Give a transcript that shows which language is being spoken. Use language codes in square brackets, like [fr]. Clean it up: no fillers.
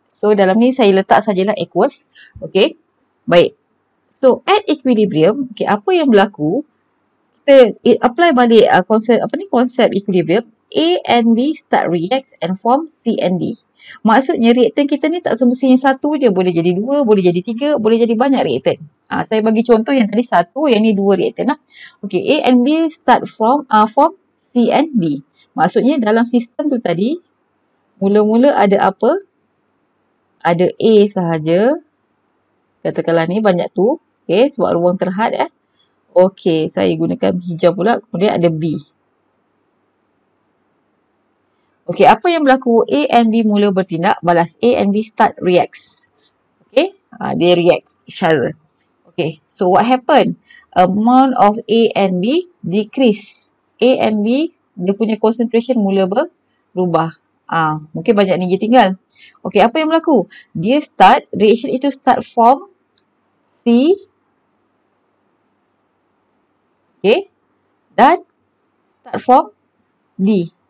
[ms] So dalam ni saya letak sajalah aqueous. Okay. Baik. So, at equilibrium, okay, apa yang berlaku? Kita apply balik konsep equilibrium. [en] A and B start reacts and form C and D. [ms] Maksudnya reaktan kita ni tak semestinya satu je. Boleh jadi dua, boleh jadi tiga, boleh jadi banyak reaktan. Saya bagi contoh yang tadi satu, yang ni dua reaktan lah. Okay, [en] A and B start form C and D. [ms] Maksudnya dalam sistem tu tadi, mula-mula ada apa? Ada A sahaja. Katakanlah ni banyak tu. Okay, sebab ruang terhad. Okay, saya gunakan hijau pula. Kemudian ada B. Okay, apa yang berlaku? A and B mula bertindak, balas [en] A and B start reacts. Okay, they react each other. Okay, so what happened? Amount of A and B decrease. [ms] A and B, dia punya concentration mula berubah. Mungkin banyak energi tinggal. Okay, apa yang berlaku? Dia start, reaction itu [en] start from C. [ms] Okay, dan [en] start from D.